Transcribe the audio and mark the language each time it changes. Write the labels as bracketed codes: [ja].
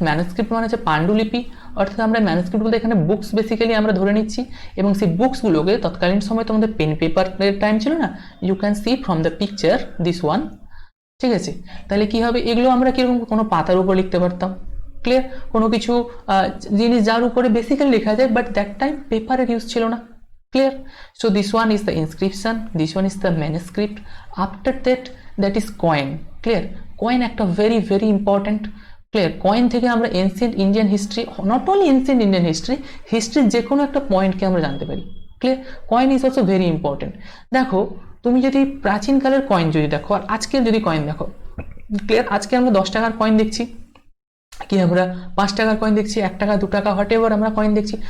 [bn] Manuscript মানে হচ্ছে পাণ্ডুলিপি, অর্থাৎ আমরা ম্যানুস্ক্রিপ্ট বলতে এখানে বুকস বেসিক্যালি আমরা ধরে নিচ্ছি, এবং সেই বুকসগুলোকে তৎকালীন সময় তোমাদের পেন পেপারের টাইম ছিল না, [en] You can see from the picture this one. [bn] ঠিক আছে? তাহলে কি হবে, এগুলো আমরা কিরকম কোনো পাতার উপর লিখতে পারতাম। ক্লিয়ার? কোনো কিছু জিনিস যার উপরে বেসিক্যালি লেখা যায়, বাট দ্যাট টাইম পেপারের ইউজ ছিল না। [en] Clear? So this one is the inscription, this one is the manuscript. After that is coin. Clear? Coin একটা very important clear? [bn] কয়েন থেকে আমরা ancient Indian history, not only ancient Indian হিস্ট্রির যে কোনো একটা পয়েন্টকে আমরা জানতে পারি। Clear? [en] Coin is also very important. [bn] দেখো তুমি যদি প্রাচীনকালের কয়েন যদি দেখো আর আজকের যদি কয়েন দেখো, ক্লিয়ার? আজকে আমরা 10 টাকার কয়েন দেখছি, কি আমরা 5 টাকার কয়েন দেখছি, 1 টাকা 2 টাকা হোয়াট এভার আমরা কয়েন দেখছি।